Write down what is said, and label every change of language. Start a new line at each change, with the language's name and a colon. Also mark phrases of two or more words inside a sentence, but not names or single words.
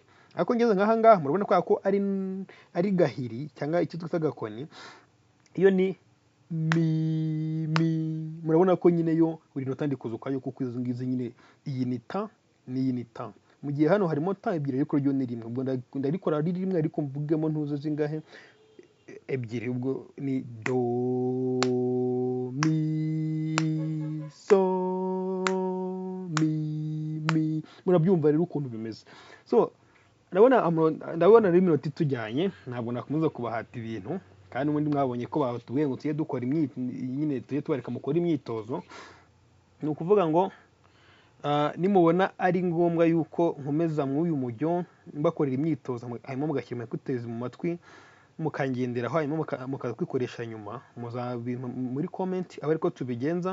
Kinyarwanda: Ariko ngeze nkaha ngaha murabona ko ari gahiri cyangwa icyo twita gakoni, iyo ni mi, murabona ko nyine yo buri nota ndikoze ukwayo, kuko izo ngizi nyine iyi ni ta n'iyi ni ta. Mu gihe hano harimo ta ebyiri ariko ryo ni rimwe, ubwo ndarikora ari rimwe ariko mvugemo ntuzo zingahe? Ebyiri. Ubwo ni do mi so mi. Murabyumva rero ukuntu bimeze. So ndabona ari iminota itujyanye, ntabwo nakomeza kubahata ibintu, kandi ubundi mwabonye ko batubwiye ngo tujye dukora nyine tujye tubareka mukora imyitozo. Ni ukuvuga ngo nimubona ari ngombwa yuko nkomeza mw'uyu mujyo mbakorera imyitozo, hanyuma mugashyira ekuteri mu matwi mukangenderaho, hanyuma mukaza kwikoresha nyuma, muri comment aba ariko tubigenza.